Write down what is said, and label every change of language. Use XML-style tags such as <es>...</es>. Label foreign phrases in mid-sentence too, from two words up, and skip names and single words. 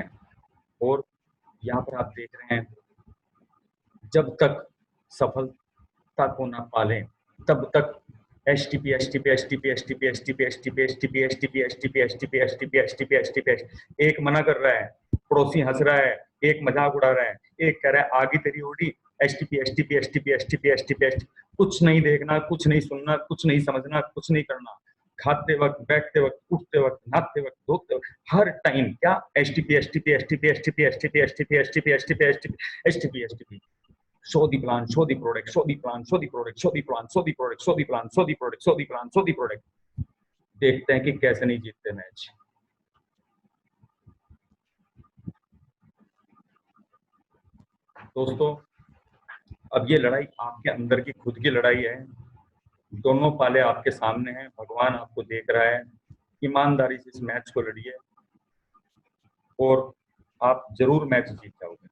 <hi>और यहाँ पर आप देख रहे हैं, जब तक सफलता को ना पालें तब तक एसटीपी एसटीपी एसटीपी एसटीपी एसटीपी एसटीपी एसटीपी एसटीपी एसटीपी एसटीपी एसटीपी एसटीपी एसटीपी, एक मना कर रहा है, पड़ोसी हंस रहा है, एक मजाक उड़ा रहा है, एक कह रहा है आगे तेरी ओड़ी, एसटीपी एसटीपी एसटीपी एसटीपी एसटीपी एसटीपी, कुछ नहीं देखना, कुछ नहीं सुनना, कुछ नहीं समझना, कुछ नहीं करना, खाते वक्त, बैठते वक्त, उठते वक्त, नहाते वक्त, धोते वक्त, हर टाइम क्या, एसटीपी एसटीपी एसटीपी एसटीपी एसटीपी एसटीपी एसटीपी एसटीपी एसटीपी एसटीपी एसटीपी,</hi> <en>show the plan, show the product, show the plan, show the product, show the plan, show the product, show the plan, show the product, show the plan, show the product।</en> <hi>देखते हैं कि कैसे नहीं जीतते मैच। दोस्तों, अब ये लड़ाई आपके अंदर की खुद की लड़ाई है, दोनों पाले आपके सामने हैं, भगवान आपको देख रहा है, ईमानदारी से इस मैच को लड़िए और आप जरूर मैच जीत जाओगे।</hi>